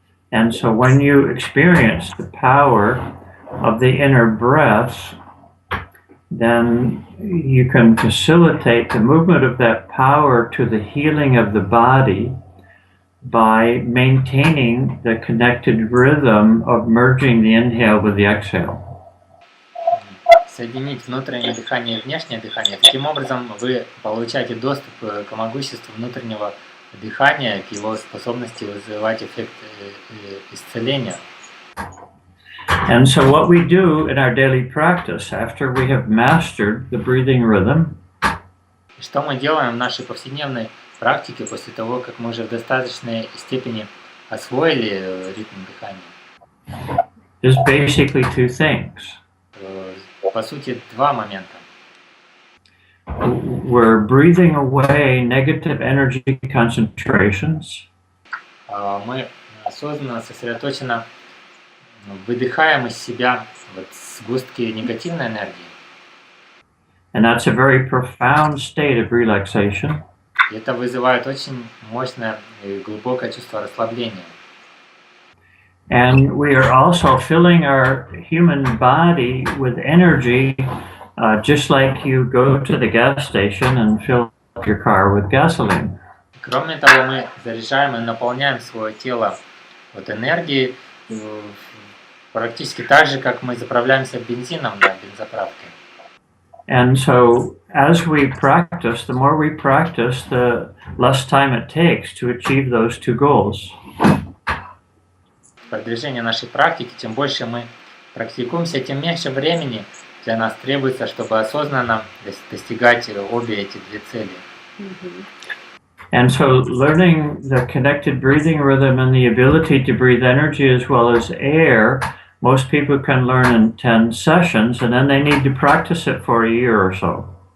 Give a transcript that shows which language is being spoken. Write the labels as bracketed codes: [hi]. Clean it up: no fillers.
[en] And so when you experience the power of the inner breath, then you can facilitate the movement of that power to the healing of the body by maintaining the connected rhythm of merging the inhale with the exhale. [ru] Соединить внутреннее дыхание и внешнее дыхание. Таким образом, вы получаете доступ к могуществу внутреннего дыхания, к его способности вызывать эффект исцеления. [en] And so what we do in our daily practice after we have mastered the breathing rhythm, [ru] что мы делаем в нашей повседневной практике после того, как мы уже в достаточной степени освоили ритм дыхания? [en] is basically two things. [ru] По сути, два момента. [en] We're breathing away negative energy concentrations. [ru] Мы осознанно, сосредоточенно выдыхаем из себя сгустки негативной энергии. [en] And that's a very profound state of relaxation. [ru] И это вызывает очень мощное и глубокое чувство расслабления. [en] And we are also filling our human body with energy, just like you go to the gas station and fill up your car with gasoline. [ru] Кроме того, мы заряжаем и наполняем свое тело энергией, практически так же, как мы заправляемся бензином на бензоправке. [en] And so, as we practice, the more we practice, the less time it takes to achieve those two goals. [ru] В продвижении нашей практики, чем больше мы практикуемся, тем меньше времени для нас требуется, чтобы осознанно достигать обе эти две цели. [en] And so, learning the connected breathing rhythm and the ability to breathe energy as well as air, most people can learn in 10 sessions, and then they need to practice it for a year or so.